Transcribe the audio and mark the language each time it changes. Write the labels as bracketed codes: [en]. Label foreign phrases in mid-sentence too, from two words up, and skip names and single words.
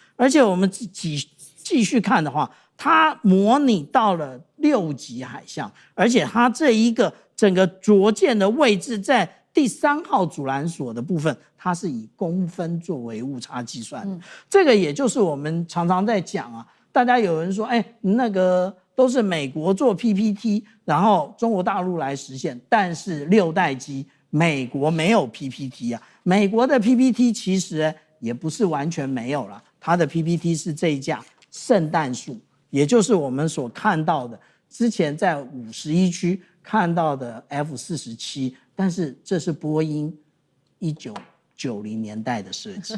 [zh] 而且我們繼續看的話，它模擬到了6級海象，而且它這一個整個着艦的位置在第3號阻攔索的部分，它是以公分作為誤差計算的。這個也就是我們常常在講啊，大家有人說，都是美國做 PPT， 然後中國大陸來實現，但是6代機美國沒有 PPT 啊，美國的 PPT 其實也不是完全沒有了，它的 PPT 是這一架聖誕樹，也就是我們所看到的之前在51區看到的 F-47，但是這是波音1990年代的設計。